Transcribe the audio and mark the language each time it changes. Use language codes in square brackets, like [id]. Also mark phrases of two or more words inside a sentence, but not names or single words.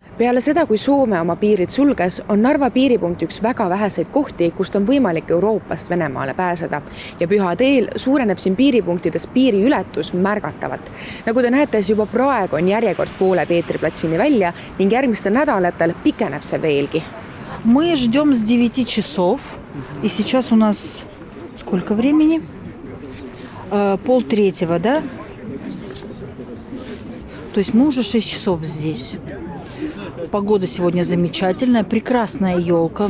[et] Peale seda, kui Soome oma piirid sulges, on Narva piiripunkt üks väga väheseid kohti, kust on võimalik Euroopast Venemaale pääseda. Ja püha teel suureneb siin piiripunktides piiriületus märgatavalt. Nagu te näete, juba praegu on järjekord poole Peetriplatsini välja ning järgmistel nädalatel pikeneb see veelgi. [ru] Мы ждем с 9 часов, и сейчас у нас сколько времени? 2:30, да? То есть мы уже 6 часов здесь. Погода сегодня замечательная, прекрасная елка.